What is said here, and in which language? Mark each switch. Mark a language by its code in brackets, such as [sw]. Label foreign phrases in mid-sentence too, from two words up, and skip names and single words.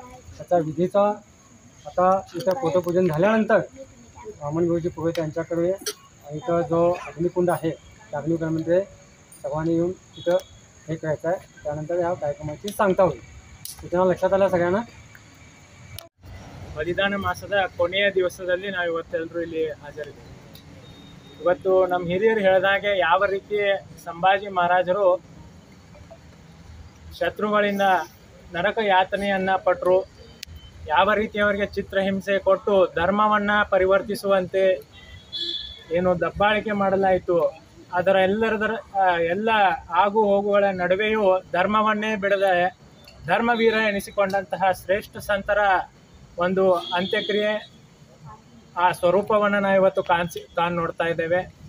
[mr] त्याचा विधीचा आता इथं फोटोपूजन झाल्यानंतर वामन गुरुजी पुरोहित यांच्याकडे इथं जो अग्निकुंड आहे त्या अग्निकुंडामध्ये सर्वांनी येऊन तिथं हे करायचं आहे। त्यानंतर या कार्यक्रमाची सांगता होईल। सूचना लक्षात आल्या सगळ्यांना? [kn] ಬಲಿದಾನ ಮಾಸದ ಕೊನೆಯ ದಿವಸದಲ್ಲಿ ನಾವು ಇವತ್ತೆಲ್ಲರೂ ಇಲ್ಲಿ ಹಾಜರಿದ್ದೇವೆ। ಇವತ್ತು ನಮ್ಮ ಹಿರಿಯರು ಹೇಳಿದಾಗೆ ಯಾವ ರೀತಿ ಸಂಭಾಜಿ ಮಹಾರಾಜರು ಶತ್ರುಗಳಿಂದ ನರಕ ಯಾತನೆಯನ್ನು ಪಟ್ಟರು, ಯಾವ ರೀತಿ ಅವರಿಗೆ ಚಿತ್ರಹಿಂಸೆ ಕೊಟ್ಟು ಧರ್ಮವನ್ನು ಪರಿವರ್ತಿಸುವಂತೆ ಏನು ದಬ್ಬಾಳಿಕೆ ಮಾಡಲಾಯಿತು, ಅದರ ಎಲ್ಲ ಆಗು ಹೋಗುಗಳ ನಡುವೆಯೂ ಧರ್ಮವನ್ನೇ ಬಿಡದೆ ಧರ್ಮವೀರ ಎನಿಸಿಕೊಂಡಂತಹ ಶ್ರೇಷ್ಠ ಸಂತರ ಒಂದು ಅಂತ್ಯಕ್ರಿಯೆ ಆ ಸ್ವರೂಪವನ್ನು ನಾವು ಇವತ್ತು ನೋಡ್ತಾ ಇದ್ದೇವೆ।